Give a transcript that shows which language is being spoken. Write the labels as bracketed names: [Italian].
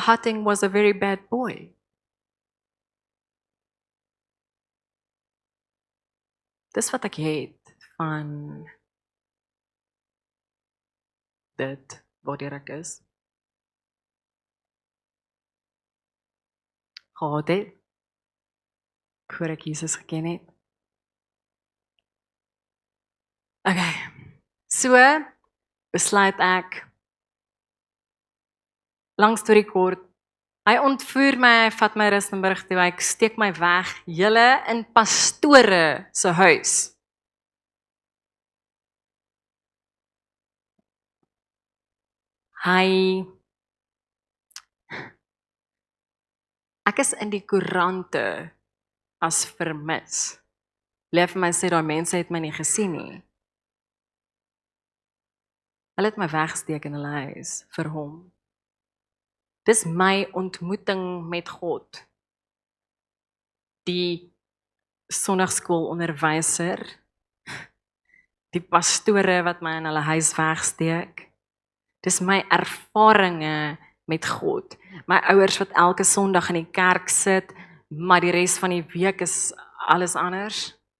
[English] Hatting was a very bad boy. [Afrikaans] Dis wat ek het van dit waar ek is. Gehad het, voor ek Jesus geken het. Okay, so besluit ek, lang storie kort, hy ontvoer my, hy vat my Rustenburg toe, ek steek my weg, julle in pastore se huis. Ek is in die koerante as vermis. Leef my sê, daai mense het my nie gesien nie. Hulle het my weggesteek in hulle huis vir hom. Dis my ontmoeting met God. Die sondagskoolonderwyser, die pastore wat my in hulle huis wegsteek. Dis my ervarings met God. My ouers wat elke Sondag in die kerk sit, maar die res van die week is alles anders.